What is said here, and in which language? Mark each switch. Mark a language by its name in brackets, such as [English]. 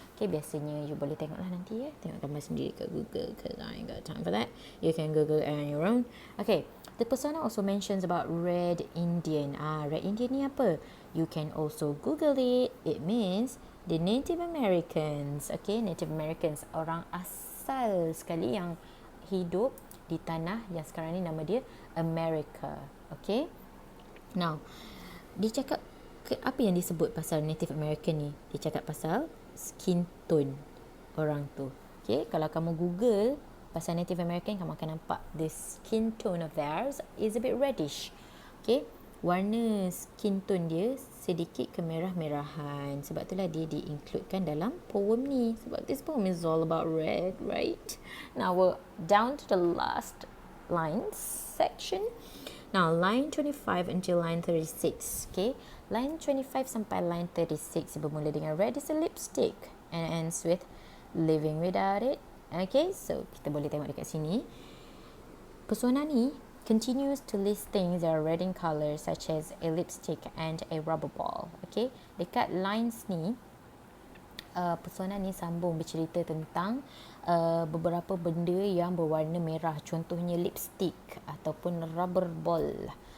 [Malay] Okay, biasanya you boleh tengoklah nanti ya. Tengok gambar sendiri kat Google, [English] because I ain't got time for that. You can Google it on your own. Okay, the persona also mentions about Red Indian. Red Indian [Malay] ni apa? [English] You can also Google it. It means the Native Americans. [Malay] Okay, Native Americans, orang asal sekali yang hidup di tanah yang sekarang ni nama dia America. Okay, now dia cakap apa yang disebut pasal Native American ni? Dia cakap pasal skin tone orang tu. Okay, kalau kamu Google pasal Native American, kamu akan nampak [English] the skin tone of theirs is a bit reddish. [Malay] Okay, warna skin tone dia sedikit kemerah-merahan. Sebab itulah dia di-includekan dalam poem ni. [English] Sebab this poem is all about red, right? Now we're down to the last lines section. Now line 25 until line 36. Okay, line 25 [Malay] sampai [English] line 36 [Malay] bermula dengan [English] red is a lipstick and ends with living without it. [Malay] Okay, so kita boleh tengok dekat sini. [English] Persona ni continues to list things that are red in color, such as a lipstick and a rubber ball. [Malay] Okay, dekat lines ni, persona ni sambung bercerita tentang beberapa benda yang berwarna merah. Contohnya lipstick ataupun rubber ball.